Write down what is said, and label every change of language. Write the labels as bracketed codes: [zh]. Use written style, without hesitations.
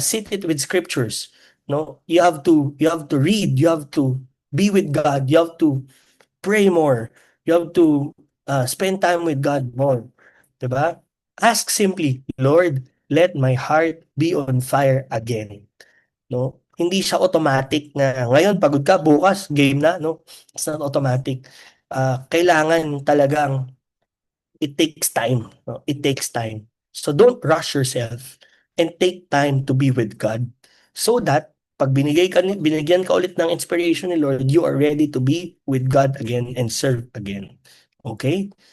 [en] Sit it with scriptures. No, you have to read, you have to be with God, you have to pray more. You have to spend time with God more. [tl] 'Di ba? [en] Ask simply, Lord, let my heart be on fire again. No? [tl] Hindi siya automatic na ngayon pagod ka, bukas game na, no? [en] It's not automatic. [tl] Kailangan talagang [en] it takes time. No? It takes time. So don't rush yourself and take time to be with God so that [tl] pag binigyan ka ulit ng inspiration ni Lord, [en] you are ready to be with God again and serve again. Okay?